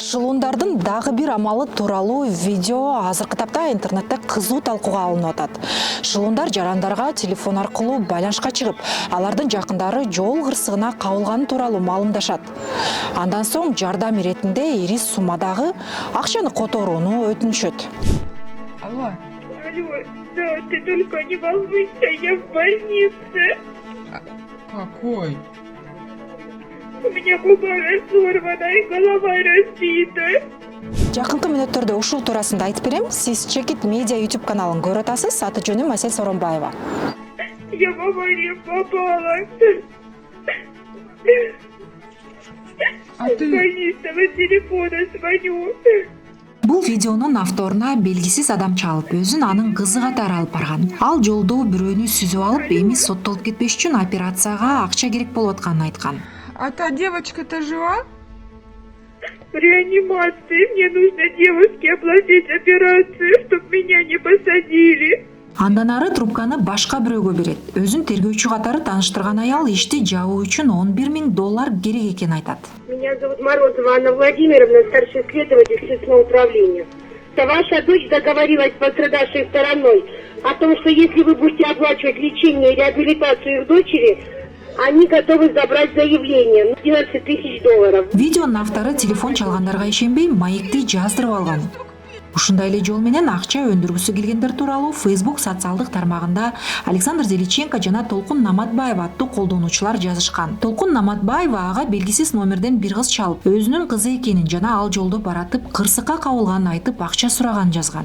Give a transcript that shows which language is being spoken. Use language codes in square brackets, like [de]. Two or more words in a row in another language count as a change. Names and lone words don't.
[ky] Шылуындардын дагы бир амалы тууралуу видео азыркы тапта интернетте кызуу талкууга алынып атат. Шылуундар жарандарга телефон аркылуу байланышка чыгып, алардын жакындары жол кырсыгына кабылганы тууралуу маалымдашат. Андан соң жардам иретинде ири суммадагы акчаны которууну өтүнүшөт. [ru] Алло. Алло, да, ты только не волнуйся, я в больнице. Какой? У меня губа разорвана и голова разбита. [ky] Жакынкы мүнөттөрдө ушул туурасында айтып берем. Сиз Чекит медиа YouTube каналын көрүп атасыз. Аты жөнүм Асель Соронбаева. [ru] Я в аварию попала. А ты... С больничного телефона звоню. [ky] Бул видеонун авторуна белгисиз адам чалып, өзүн анын кызы катары алып барган. Ал жолдо бирөөнү сүзүп алып, эми соттолуп кетпеш үчүн операцияга акча керек болуп атканын айткан. [ru] А та девочка-то жива? В реанимации мне нужно девушке оплатить операцию, чтобы меня не посадили. [ky] Андан ары трубканы башка бирөөгө берет. Өзүн тергөөчү катары тааныштырган аял ишти жабуу үчүн $11 000 керек экенин айтат. [ru] Меня зовут Морозова Анна Владимировна, старший следователь Следственного управления. Ваша дочь договорилась с пострадавшей стороной о том, что если вы будете оплачивать лечение и реабилитацию их дочери, они готовы забрать заявление $11 000. [ky] Видеонун автору телефон чалгандарга ишенбей, маекти жаздырып алган. Ушундай эле жол менен акча өндүргүсү келгендер тууралуу Facebook социалдык тармагында Александр Зеличенко жана Толкун Наматбаева аттуу колдонуучулар жазышкан. Толкун Наматбаева ага белгисиз номерден бир кыз чалып, өзүнүн кызы экенин жана ал жолдо баратып, кырсыкка кабылганын айтып, акча сураганын жазган.